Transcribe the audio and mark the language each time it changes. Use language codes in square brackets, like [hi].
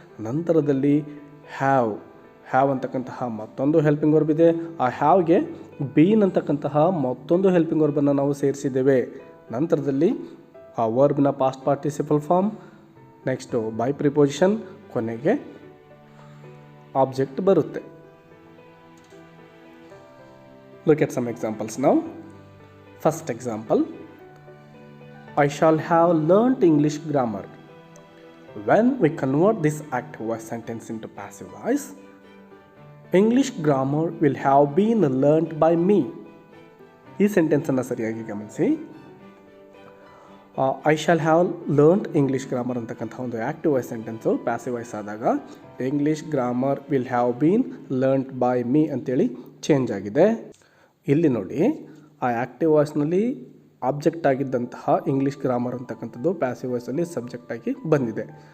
[kn] ನಂತರದಲ್ಲಿ ಹ್ಯಾವ್ ಅಂತಕ್ಕಂತಹ ಮತ್ತೊಂದು ಹೆಲ್ಪಿಂಗ್ ವರ್ಬ್ ಇದೆ. ಆ ಹ್ಯಾವ್ಗೆ ಬೀನ್ ಅಂತಕ್ಕಂತಹ ಮತ್ತೊಂದು ಹೆಲ್ಪಿಂಗ್ ವರ್ಬನ್ನು ನಾವು ಸೇರಿಸಿದ್ದೇವೆ. ನಂತರದಲ್ಲಿ ಆ ವರ್ಬ್ನ past participle form, next by preposition, ಕೊನೆಗೆ ಆಬ್ಜೆಕ್ಟ್ ಬರುತ್ತೆ. [en] Look at some examples now. First example, I shall have learnt English grammar. When we convert this active voice sentence into passive voice, English grammar will have been learnt by me. [kn] ಈ ಸೆಂಟೆನ್ಸನ್ನು ಸರಿಯಾಗಿ ಗಮನಿಸಿ. [en] I shall have learned English grammar [kn] ಅಂತಕ್ಕಂಥ ಒಂದು [en] active voice sentence passive voice [kn] ಆದಾಗ [en] English grammar will have been learned by me [kn] ಅಂತೇಳಿ change ಆಗಿದೆ. ಇಲ್ಲಿ ನೋಡಿ, ಆ ಆ್ಯಕ್ಟಿವ್ ವಾಯ್ಸ್ನಲ್ಲಿ ಆಬ್ಜೆಕ್ಟ್ ಆಗಿದ್ದಂತಹ ಇಂಗ್ಲೀಷ್ ಗ್ರಾಮರ್ ಅಂತಕ್ಕಂಥದ್ದು ಪ್ಯಾಸಿವ್ ವಾಯ್ಸಲ್ಲಿ ಸಬ್ಜೆಕ್ಟ್ ಆಗಿ ಬಂದಿದೆ.